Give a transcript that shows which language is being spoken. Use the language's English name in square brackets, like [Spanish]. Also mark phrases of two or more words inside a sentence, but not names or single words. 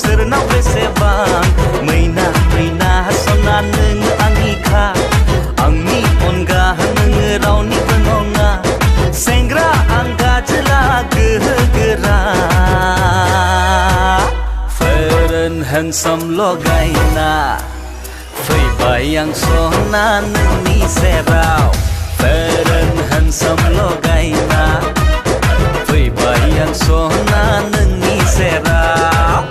[Bodo] बेसेनाव बेसेबां मैना मैना सना नोङो आंनिखा आंनि अनगा नोङो रावनिबो नङा सेंग्रा आं गाजोला गोहो गोरा [English] fair and handsome [Bodo] लगायना फैबाय आं सना नोंनि सेराव [English] fair and handsome [Bodo] लगायना फैबाय आं सना नोंनि सेराव